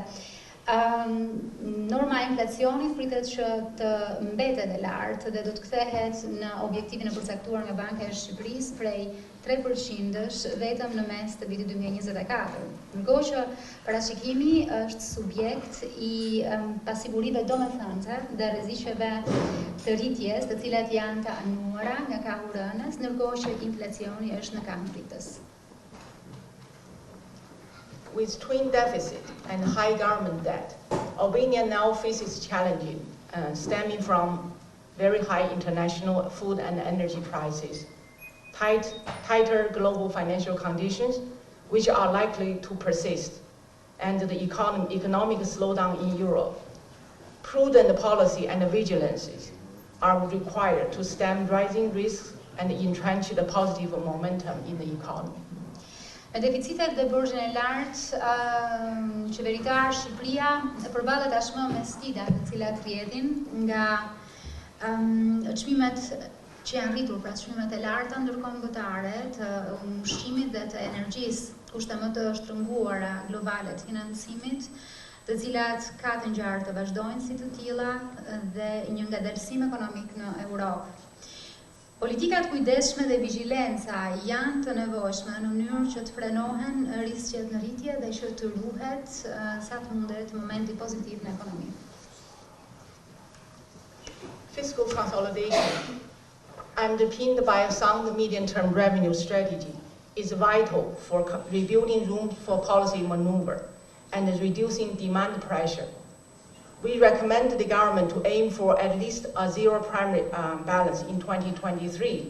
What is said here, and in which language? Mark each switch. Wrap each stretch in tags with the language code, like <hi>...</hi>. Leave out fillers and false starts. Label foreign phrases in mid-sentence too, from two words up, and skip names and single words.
<sq>Norma e inflacionit pritet që të mbetet e lartë dhe do të kthehet në objektivin e përcaktuar nga Banka e Shqipërisë prej 3% vetëm në mes të vitit 2024. Ndërkohë që parashikimi është subjekt i pasigurive domethënëse dhe rreziqeve të rritjes, të cilat janë të anuara nga kahu rënës, ndërkohë që inflacioni është në kahun rritës.</sq> <en>With twin deficit and high government debt, Albania now faces challenges stemming from very high international food and energy prices, tighter global financial conditions, which are likely to persist, and the economic slowdown in Europe. Prudent policy and vigilance are required to stem rising risks and entrench the positive momentum in the economy.</en> <sq>Me deficitet dhe borxhin e lartë, qeveritar Shqipëria përballet tashmë me sfida të cilat rrjedhin nga çmimet që janë rritur, pra çmimet e larta ndërkombëtare të ushqimit dhe të energjisë, kushte më të shtrënguara globale të financimit, të cilat ka të ngjarë të vazhdojnë si të tilla dhe një ngadalësim ekonomik në Europë. Politikat kujdesshme dhe vigjilenca janë të nevojshme në mënyrë që të frenohen rrezikët në rritje dhe që të ruhet sa të mundet momenti pozitiv në ekonomi.</sq> <en>Fiscal consolidation, underpinned by a sound medium-term revenue strategy, is vital for rebuilding room for policy maneuver and reducing demand pressure. We recommend the government to aim for at least a zero primary balance in 2023.</en>